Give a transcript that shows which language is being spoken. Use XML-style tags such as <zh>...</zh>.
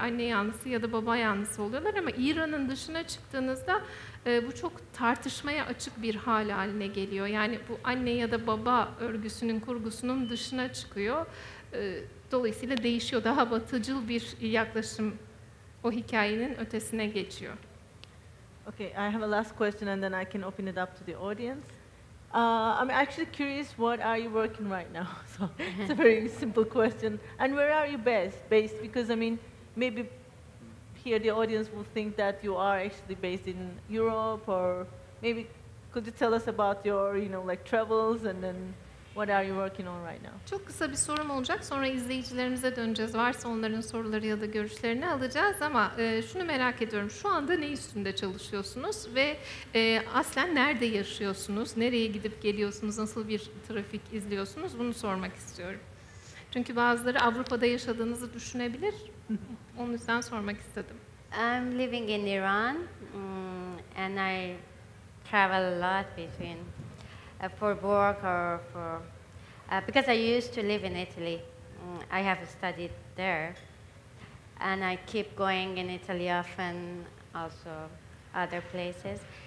<tr>Anne yanlısı ya da baba yanlısı oluyorlar ama İran'ın dışına çıktığınızda bu çok tartışmaya açık bir hal haline geliyor. Yani bu anne ya da baba örgüsünün, kurgusunun dışına çıkıyor. Dolayısıyla değişiyor. Daha batıcıl bir yaklaşım o hikayenin ötesine geçiyor.</tr> <en>Okay, I have a last question and then I can open it up to the audience. I'm actually curious, what are you working right now? So it's a very simple question. And where are you based? Because I mean, maybe here the audience will think that you are actually based in Europe, or maybe could you tell us about your, like travels, and then What are you working on right now?</en> <tr>Çok kısa bir sorum olacak. Sonra izleyicilerimize döneceğiz. Varsa onların soruları ya da görüşlerini alacağız ama şunu merak ediyorum. Şu anda ne üstünde çalışıyorsunuz ve aslen nerede yaşıyorsunuz? Nereye gidip geliyorsunuz? Nasıl bir trafik izliyorsunuz? Bunu sormak istiyorum. Çünkü bazıları Avrupa'da yaşadığınızı düşünebilir. Onun yüzden sormak istedim.</tr> <en>I'm living in Iran, and I travel a lot between for work or for because I used to live in Italy. I have studied there, and I keep going in Italy often, also other places.</en>